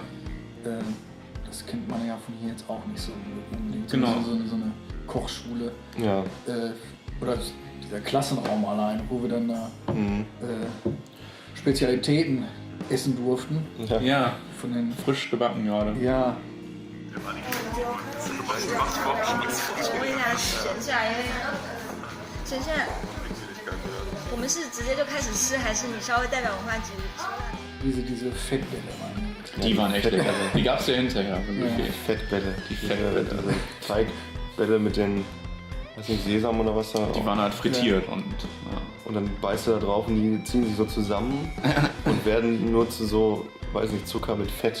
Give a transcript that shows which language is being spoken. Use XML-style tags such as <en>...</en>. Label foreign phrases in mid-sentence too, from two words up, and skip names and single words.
<de>Das kennt man ja von hier jetzt auch nicht so unbedingt. Genau. So eine Kochschule. Ja. Oder dieser Klassenraum allein, wo wir dann da Spezialitäten essen durften. Ja, Von den frisch gebacken gerade. Ja,</de> <zh>请问一下，闲下来，闲下来，我们是直接就开始吃，还是你稍微代表文化局吃饭？</zh> <de>diese Fettbälle waren. Die waren echt lecker. Die gab es ja hinterher. Wirklich. Fettbälle. Die Fettbälle. Also Teigbälle mit den, weiß nicht, Sesam oder was da. Die waren halt frittiert und Und dann beißt du da drauf und die ziehen sich so zusammen und werden nur zu so, weiß nicht, Zucker mit Fett.</de>